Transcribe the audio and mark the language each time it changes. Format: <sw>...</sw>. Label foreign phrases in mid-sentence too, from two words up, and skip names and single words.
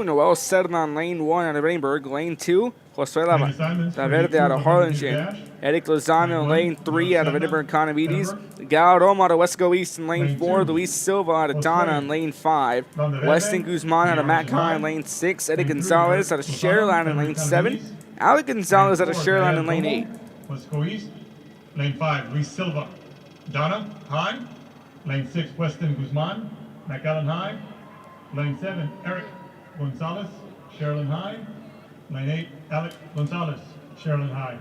<en>Noel settled on lane 1 out of Rainburg. Lane 2, Josue Laverde out of Harlingen. Eric Lozano in lane 3 out of Edinburgh Conavides. Gal Roma out of Wesco East in lane 4. Luis Silva out of Donna in lane 5. Weston Guzman out of Mackay in lane 6. Eddie Gonzalez out of Sharyland in lane 7. Alec Gonzalez out of Sharyland in lane 8. Wesco East, lane 5, Luis Silva. Donna, high. Lane 6, Weston Guzman, McAllen High. Lane 7, Eric Gonzalez, Sharyland High. Lane 8, Alec Gonzalez, Sharyland High.</en>